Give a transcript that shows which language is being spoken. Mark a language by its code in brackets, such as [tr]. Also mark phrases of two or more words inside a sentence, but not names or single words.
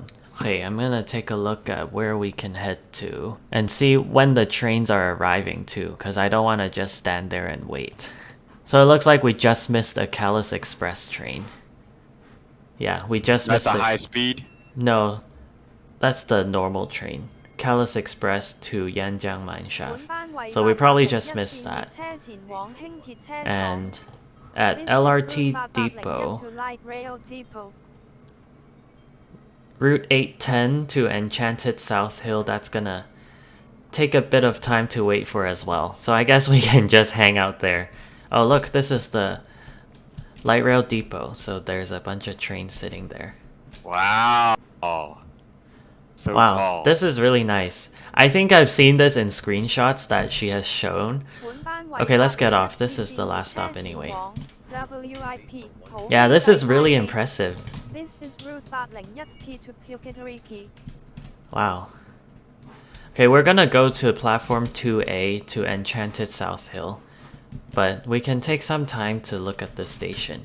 [en] Okay, I'm gonna take a look at where we can head to and see when the trains are arriving too, because I don't want to just stand there and wait. So it looks like we just missed a Callus Express train. Yeah, we just That's missed a it. high speed. No, that's the normal train. Callus Express to Yanjiang Mine [yue] 本 [en] Shaft. [yue] 班為 [en] So we probably [yue] 801 [en] just missed [yue] 線列 [en] that. [yue] 車前往輕鐵車廠 [en] And at This is LRT Route 801 Depot, to Light Rail Depot. Route 810 to Enchanted South Hill, that's gonna take a bit of time to wait for as well. So I guess we can just hang out there. Oh look, this is the light rail depot, so there's a bunch of trains sitting there. Wow. So Wow, tall. this is really nice. I think I've seen this in screenshots that she has shown. [yue] 本班為 [en] Okay, let's get off. [yue] 801 [en] This is the [yue] 線 [en] last [yue] 列車 [en] stop [yue] 前 [en] anyway. [yue] 往 WIP [en] Yeah, this is really impressive. This is Route 801P to Puketeriki. Wow. Okay, we're gonna go to platform 2A to Enchanted South Hill. But we can take some time to look at the station.